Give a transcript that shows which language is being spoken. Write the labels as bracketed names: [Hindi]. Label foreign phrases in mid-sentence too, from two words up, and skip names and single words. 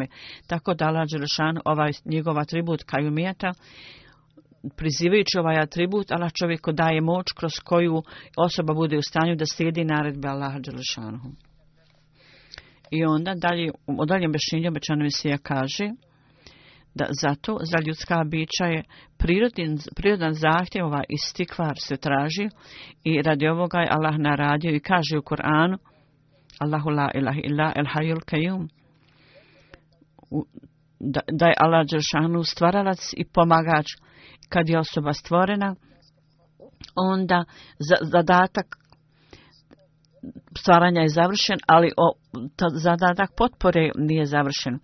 [Bosnian] Tako da Allah dželešanu ovaj njegov atribut kajumijata, prizivajući ovaj atribut, Allah čovjeku daje moć kroz koju osoba bude u stanju da slijedi naredbe Allaha dželešanu. I onda u daljem objašnjenju obećani Mesija kaže da zato za ljudska bića je prirodan zahtjev ovaj istikvar se traži i radi ovoga je Allah naradio i kaže u Kur'anu [Arabic] الله لا إله إلا الحي القيوم, [Bosnian] da je Allah dželešanu stvaralac i pomagač. Kad je osoba stvorena, onda zadatak stvaranja je završen, ali zadatak potpore nije završen.